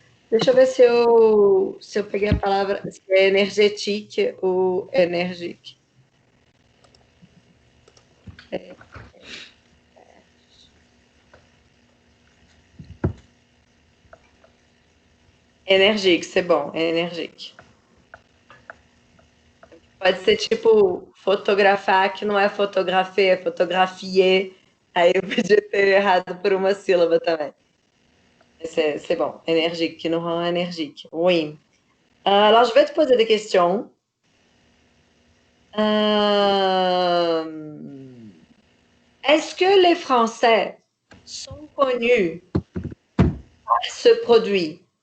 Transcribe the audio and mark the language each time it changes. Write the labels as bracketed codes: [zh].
[pt] Deixa eu ver se eu peguei a palavra, se é energétique ou énergique. [fr] Énergique, c'est bon, énergique. [pt] Pode ser tipo fotografar, que não é fotografia, é fotografier. Aí eu podia ter errado por uma sílaba também. [fr] C'est bon, énergique, qui nous rend énergique. Oui. Alors, je vais te poser des questions. Est-ce que les Français sont connus par ce produit?